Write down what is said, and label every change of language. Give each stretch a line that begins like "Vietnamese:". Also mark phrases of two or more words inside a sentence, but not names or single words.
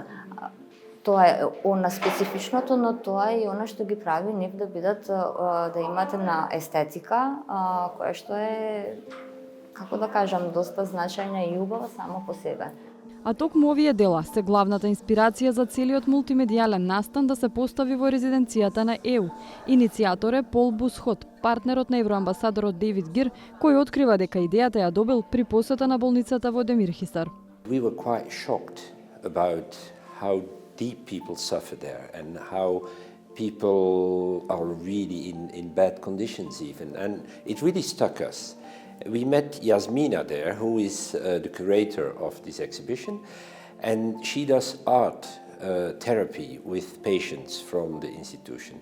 Macedonian: Тоа е она специфичното, но тоа е и она што ги прави нив да бидат, да имат една естетика која што е, како да кажам, доста значајна и убава само по себе. А токму овие дела се главната инспирација за целиот мултимедијален настан да се постави во резиденцијата на ЕУ. Иницијатор е Пол Бусхот, партнерот на евроамбасадорот Дейвид Гир, кој открива дека идејата ја добил при посета на болницата во Демир Хисар.
English: We were quite shocked about how deep people suffer there and how people are really in bad conditions even, and it really struck us. We met Yasmina there, who is the curator of this exhibition, and she does art therapy with patients from the institution.